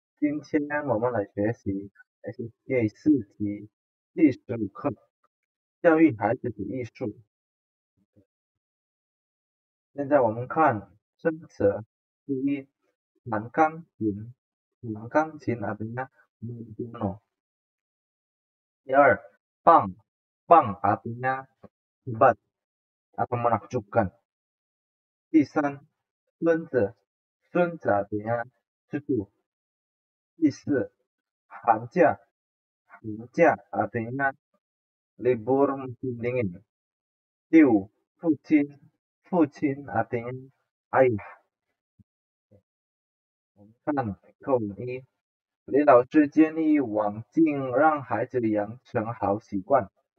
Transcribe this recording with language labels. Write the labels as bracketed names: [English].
[Chinese] 今天我们来学习 SK 4级第15课教育孩子的艺术。现在我们看生词，第一，弹钢琴，弹钢琴 [Indonesian] artinya main piano。 [Chinese] 第二，棒，棒 [Indonesian] artinya hebat atau menakjubkan。 [Chinese] 第三，孙子，孙子 [Indonesian] artinya cucu。 [Chinese] 第四，寒假，寒假 [Indonesian] artinya libur musim dingin. [Chinese] 第五，父亲，父亲 [Indonesian] artinya ayah。 [Chinese] 我们看课文一，李老师建议王静让孩子养成好习惯。